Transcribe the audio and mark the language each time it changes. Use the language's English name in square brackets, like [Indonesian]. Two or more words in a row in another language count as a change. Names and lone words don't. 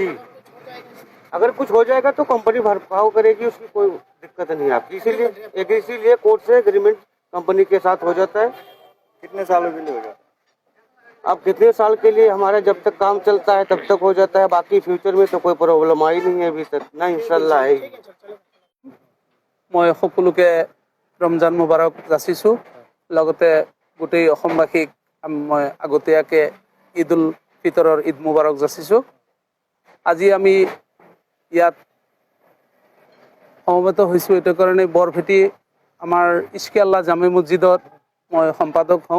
[Hindi] अगर कुछ हो जाएगा तो कंपनी भरपाई करेगी, उसकी कोई दिक्कत नहीं है आपकी। इसीलिए कोर्ट से एग्रीमेंट कंपनी के साथ हो जाता है। कितने सालों के लिए हो जाता? अब कितने साल के लिए, हमारा जब तक काम चलता है तब तक हो जाता है। बाकी फ्यूचर में तो कोई प्रॉब्लम आई नहीं है अभी तक ना, इंशाल्लाह आएगी। [Assamese] মই সকলোকে ৰমজান মুবাৰক যাচিছোঁ। লগতে গোটেই অসমবাসীক মই আগতীয়াকৈ ঈদ উল ফিতৰৰ ঈদ মুবাৰক যাচিছোঁ। আজি আমি ইয়াত সমবেত হৈছোঁ এইটো কাৰণে, বৰভেটি আমাৰ ইস্কে আল্লাহ জামে মছজিদত মই সম্পাদক হওঁ।